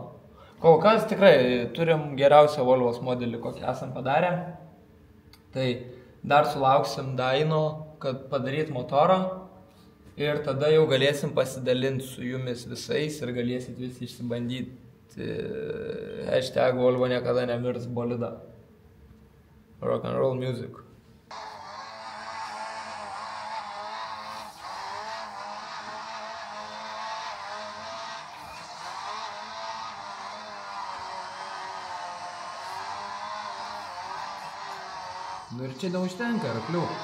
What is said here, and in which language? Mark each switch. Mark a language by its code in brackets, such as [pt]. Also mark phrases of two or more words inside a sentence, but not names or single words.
[lt] Kol kas tikrai turim geriausią Volvos modelį, kokį esam padarę. Tai dar sulauksim Daino, kad padaryt motorą. Ir tada jau galėsim pasidalinti su jumis visais ir galėsit visi išsibandyti hashtag Volvo niekada nemirs bolidą. [en] Rock and roll music. [lt] Nu ir čia neužtenka, raklių.